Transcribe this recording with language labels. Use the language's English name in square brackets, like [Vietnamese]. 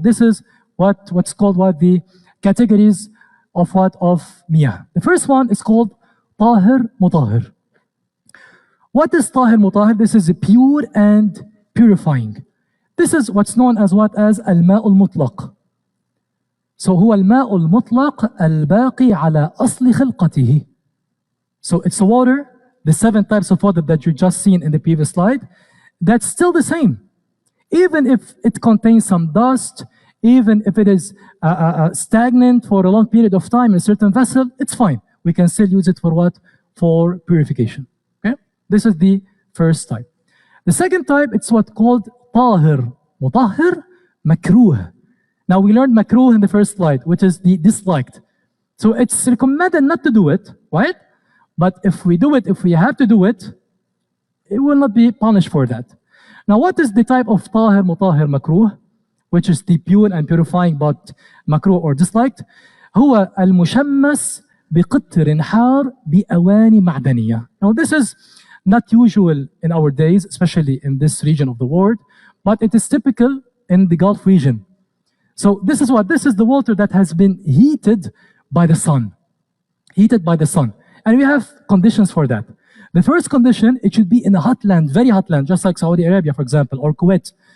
[English] This is what's called what? The categories of what? Of miyah. The first one is called tahir mutahir. What is tahir mutahir? This is pure and purifying. This is what's known as what? As al-ma' al-mutlaq. [Arabic] So هو الماء المطلق الباقي على أصل خلقته. [English] So it's a water, the 7 types of water that you just seen in the previous slide, that's still the same. Even if it contains some dust, even if it is stagnant for a long period of time in a certain vessel, it's fine. We can still use it for what? For purification. Okay? This is the first type. The second type, it's what called tahir. Mutahhir, makruh. Now we learned makruh in the first slide, which is the disliked. So it's recommended not to do it, right? But if we do it, if we have to do it, it will not be punished for that. Now what is the type of tahir, mutahhir, makruh, which is the pure and purifying but makruh or disliked? [Arabic] هو المشمس بقطر حار بأواني معدنية. [English] Now this is not usual in our days, especially in this region of the world, but it is typical in the Gulf region. So this is what? This is the water that has been heated by the sun. Heated by the sun. And we have conditions for that. The first condition, it should be in a hot land, very hot land, just like Saudi Arabia, for example, or Kuwait.